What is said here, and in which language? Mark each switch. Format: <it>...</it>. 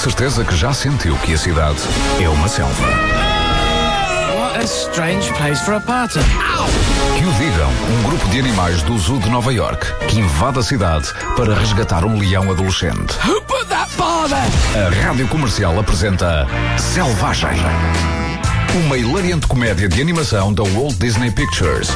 <pt>certeza que já sentiu que a cidade é uma selva.</pt> <en>What a strange place for a party.</en> <pt>Que o digam um grupo de animais do Zoo de Nova York que invade a cidade para resgatar um leão adolescente.</pt> <en>Who put that bother?</en> <pt>A Rádio Comercial apresenta Selvagem. Uma hilariante comédia de animação da Walt Disney Pictures.</pt>